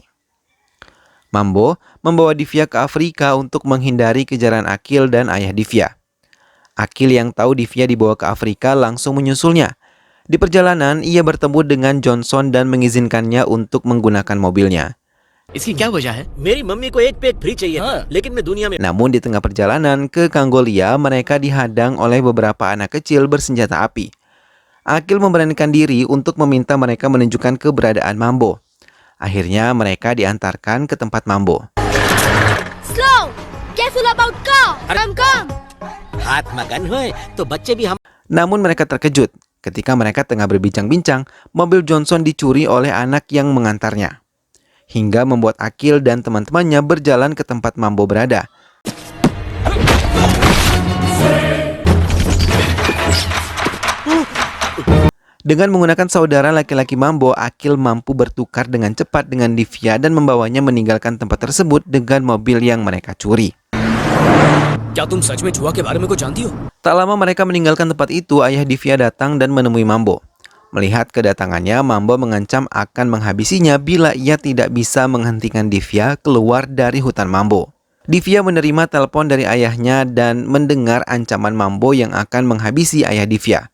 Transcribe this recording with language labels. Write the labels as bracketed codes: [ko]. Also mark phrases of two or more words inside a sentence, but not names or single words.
[id] Mambo membawa Divya ke Afrika untuk menghindari kejaran Akil dan ayah Divya. Akil yang tahu Divya dibawa ke Afrika langsung menyusulnya. Di perjalanan, ia bertemu dengan Johnson dan mengizinkannya untuk menggunakan mobilnya. [hi] इसकी क्या वजह है? मेरी मम्मी को एक पे एक फ्री चाहिए था, लेकिन मैं दुनिया में [id] Namun di tengah perjalanan ke Kanggolia, mereka dihadang oleh beberapa anak kecil bersenjata api. Akil memberanikan diri untuk meminta mereka menunjukkan keberadaan Mambo. Akhirnya mereka diantarkan ke tempat Mambo. [en] Slow! Careful about car! Come! [hi] हाथ में गन है तो बच्चे भी हम [id] Namun mereka terkejut ketika mereka tengah berbincang-bincang, mobil Johnson dicuri oleh anak yang mengantarnya. Hingga membuat Akil dan teman-temannya berjalan ke tempat Mambo berada. Dengan menggunakan saudara laki-laki Mambo, Akil mampu bertukar dengan cepat dengan Divya dan membawanya meninggalkan tempat tersebut dengan mobil yang mereka curi. [hi] क्या तुम सच में जुआ के बारे में कुछ जानती हो? [id] Tak lama mereka meninggalkan tempat itu, ayah Divya datang dan menemui Mambo. Melihat kedatangannya, Mambo mengancam akan menghabisinya bila ia tidak bisa menghentikan Divya keluar dari hutan Mambo. Divya menerima telepon dari ayahnya dan mendengar ancaman Mambo yang akan menghabisi ayah Divya.